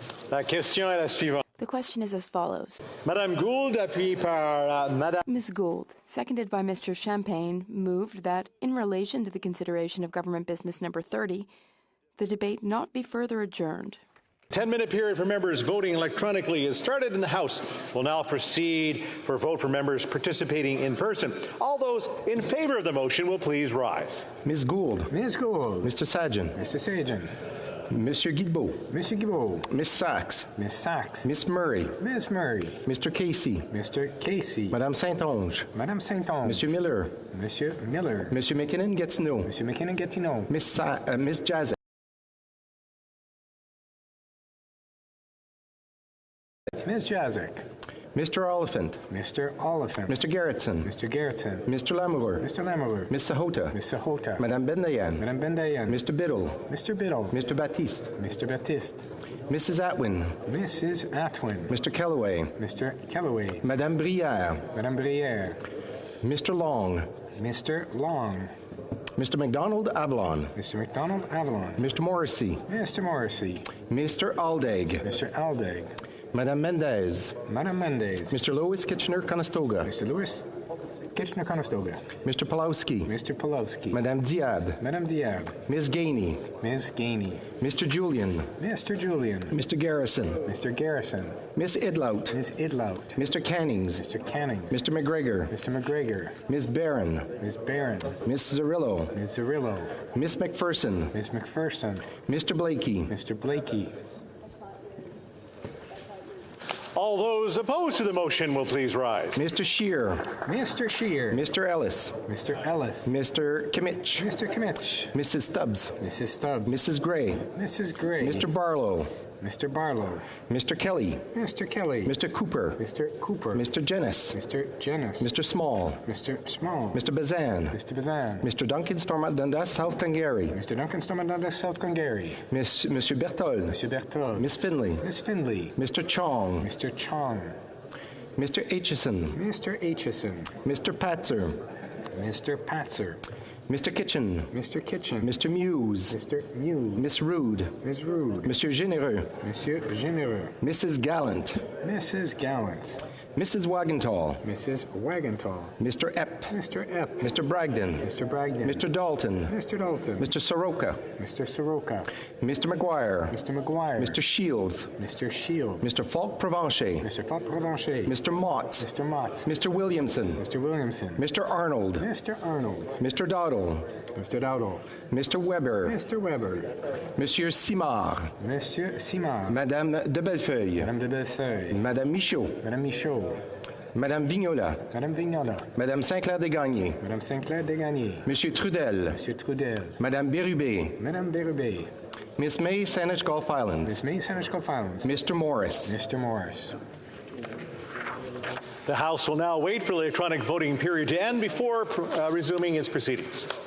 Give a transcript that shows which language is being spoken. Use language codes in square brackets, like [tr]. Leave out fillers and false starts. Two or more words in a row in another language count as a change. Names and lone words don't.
[fr] La question est la suivante. [en] The question is as follows. [fr] Madame Gould, appuyée par Madame... [en] Ms. Gould, seconded by Mr. Champagne, moved that, in relation to the consideration of government business number 30, the debate not be further adjourned. 10-minute period for members voting electronically is started in the House. We'll now proceed for a vote for members participating in person. All those in favour of the motion will please rise. Ms. Gould. Ms. Gould. Mr. Sajjan. Mr. Sajjan. Monsieur Guilbeault. Monsieur Guilbeault. Miss Sachs. Miss Sachs. Miss Murray. Miss Murray. Mr. Casey. Mr. Casey. Madame Saint-Onge. Madame Saint-Onge. Monsieur Miller. Monsieur Miller. Monsieur McKinnon-Gatineau. Monsieur McKinnon-Gatineau. Miss Jazek. Ms. Jazek. Mr. Oliphant. Mr. Oliphant. Mr. Gerritsen. Mr. Gerritsen. Mr. Lamoureux. Mr. Lamoureux. Miss Sahota. Miss Sahota. Madame Bendayan. Madame Bendayan. Mr. Biddle. Mr. Biddle. Mr. Baptiste. Mr. Baptiste. Mrs. Atwin. Mrs. Atwin. Mr. Kellaway. Mr. Kellaway. Madame Brière. Madame Brière. Mr. Long. Mr. Long. Mr. McDonald Avalon. Mr. McDonald Avalon. Mr. Morrissey. Mr. Morrissey. Mr. Aldag. Mr. Aldag. Madame Mendez. Madame Mendez. Mr. Louis Kitchener-Conestoga. Mr. Louis Kitchener-Conestoga. Mr. Pulowski. Mr. Pulowski. Madame Diab. Madame Diab. Ms. Gainey. Ms. Gainey. Mr. Julian. Mr. Julian. Mr. Garrison. Mr. Garrison. Miss Idlout. Ms. Idlout. Mr. Cannings. Mr. Cannings. Mr. McGregor. Mr. McGregor. Ms. Barron. Ms. Barron. Miss Zarillo. Ms. Zarillo. Miss McPherson. Ms. McPherson. Mr. Blakey. Mr. Blakey. All those opposed to the motion will please rise. Mr. Shear. Mr. Shear. Mr. Ellis. Mr. Ellis. Mr. Kimmich. Mr. Kimmich. Mrs. Stubbs. Mrs. Stubbs. Mrs. Gray. Mrs. Gray. Mr. Barlow. Mr. Barlow. Mr. Kelly. Mr. Kelly. Mr. Cooper. Mr. Cooper. Mr. Jennis. Mr. Jennis. Mr. Small. Mr. Small. Mr. Bazan. Mr. Bazan. Mr. Duncan Stormont Dundas, South Glengarry. Mr. Duncan Stormont South Glengarry. Monsieur Berthold. Monsieur Berthold. Miss Finley. Miss Finley. Mr. Chong. Mr. Chong. Mr. Aitchison. Mr. Aitchison. Mr. Patzer. Mr. Patzer. Mr. Kitchen. Mr. Kitchen. Mr. Muse. Mr. Muse. Miss Rude. Ms. Rude. Monsieur Généreux. Monsieur Généreux. Mrs. Gallant. Mrs. Gallant. Mrs. Wagentall. Mrs. Wagentall. Mr. Epp. Mr. Epp. Mr. Bragdon. Mr. Bragdon. Mr. Dalton. Mr. Dalton. Mr. Soroka. Mr. Soroka. Mr. McGuire. Mr. McGuire. Mr. Shields. Mr. Shields. Mr. Falk Provencher. Mr. Falk Provencher. Mr. Mott. Mr. Mott. Mr. Williamson. Mr. Williamson. Mr. Arnold. Mr. Arnold. Mr. Dowdle. Mr. Dowdle. Mr. Weber. Mr. Weber. Monsieur Simard. Monsieur Simard. Madame de Bellefeuille. Madame de Bellefeuille. Madame Michaud. Madame Michaud. Madame Vignola. Madame Vignola. Madame Saint-Clair-Desgagnés. Madame Saint-Clair-Desgagnés. Monsieur Trudel. Monsieur Trudel. Madame Bérubé. Madame Bérubé. Miss May, Saanich Gulf Islands. Miss May, Saanich Gulf Islands. Mr. Morris. Mr. Morris. The House will now wait for the electronic voting period to end before resuming its proceedings.